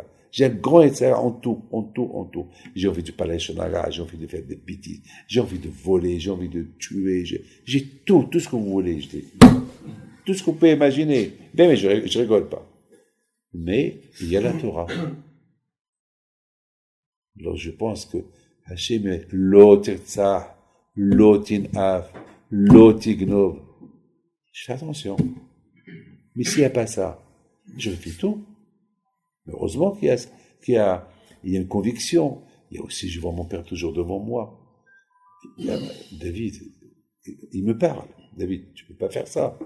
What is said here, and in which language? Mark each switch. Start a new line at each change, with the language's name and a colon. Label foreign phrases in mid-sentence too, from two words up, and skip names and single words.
French: J'ai un grand Yetzara en tout, en tout, en tout. J'ai envie de parler Shonara, j'ai envie de faire des bêtises, j'ai envie de voler, j'ai envie de tuer, j'ai tout ce que vous voulez, je dis. Tout ce que vous pouvez imaginer. Bien, mais je rigole pas. Mais il y a la Torah. Alors je pense que Hachem est
Hebrew: לא תרצח, לא תנאף, לא תגנב.
French: Je fais attention. Mais s'il n'y a pas ça, je fais tout. Mais heureusement qu'il y a une conviction. Il y a aussi, je vois mon père toujours devant moi. David, il me parle. David, tu ne peux pas faire ça.